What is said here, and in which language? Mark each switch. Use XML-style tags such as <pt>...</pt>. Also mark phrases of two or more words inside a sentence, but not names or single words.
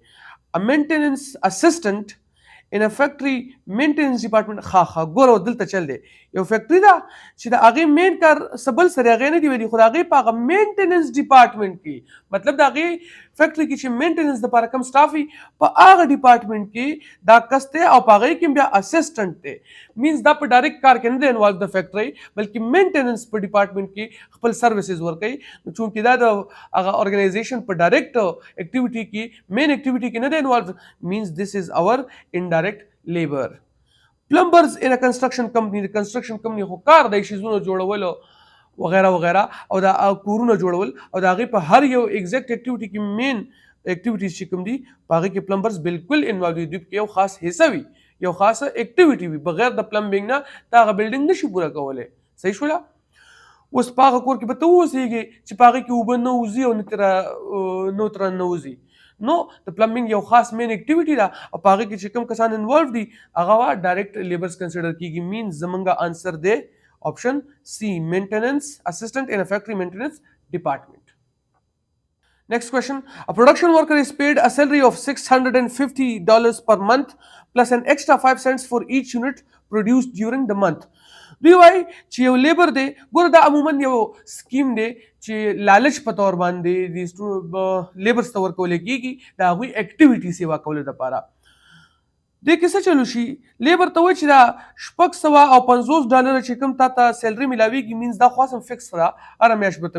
<en>a maintenance assistant in a factory maintenance department</en> <ps>ښه ګوره دلته چل دی یو فیکټري ده چې د هغې مین کار سبل سره هغې نه دي ویلي خو د هغې په هغه</ps> <en>maintenance department</en> <ps>کې مطلب د هغې فیکټري کې چې مینټیننس دپاره کم سټاف وي په هغه ډپارټمنټ کې دا کس دی او په هغې کې بیا اسسټنټ دی. مینز دا په ډایرکټ کار کې نه دی انوالو د فیکټري بلکې مینټیننس په ډپارټمنټ کې خپل سروسز ورکوي. نو چونکې دا د هغه ارګنایزیشن په</ps> <en>direct activity</en> <ps>کې</ps> <en>main activity</en> <ps>کې نه دی انوالو</ps> <en>means this is our indirect labour. plumbers in a construction company</en> <ps>د کنسټرکشن کمپنی خو کار دی شیزونه جوړولو وغیره وغیره او دا کورونه جوړول او د هغې په هر یو</ps> <en>exact activity</en> <ps>کې</ps> <en>main activities</en> <ps>چې کوم دي په هغې کې پلمبرز بالکل انوالو دي. دوی کې یو خاص حصه وي یو خاصه اکټیویټي وي بغیر د پلمبینګ نه دا هغه بلډینګ نشي پوره کولی. صحیح شوله. اوس په هغه کور کې به ته واوسېږې چې په هغې کې اوبه نه وځي او نو ترې نه وځي نو د پلمبینګ یو خاص</ps> <en>main activity</en> <ps>ده او په هغې کې چې کوم کسان انوالو دي هغه</ps> <en>direct labours</en> <ps>کنسیډر کېږي. مینز زمونږ آنسر دی</ps> <en>option C maintenance assistant in a factory maintenance department. Next question. A production worker is paid a salary of $650 per month plus an extra 5 cents for each unit produced during the month.</en> <ps>دوی وایي چې یو لیبر دی ګوره دا عموما یو سکیم دی چې لالچ په طور باندې د لیبرز ته ورکولی کېږي د هغوی اکټیویټي سیوا کولو دپاره. دې کې څه چلو شي لیبر ته وایي چې دا $650 چې کوم تا ته سیلري میلاویږي مینز دا خو اصلا فکس ده هره میاشت به ته</ps>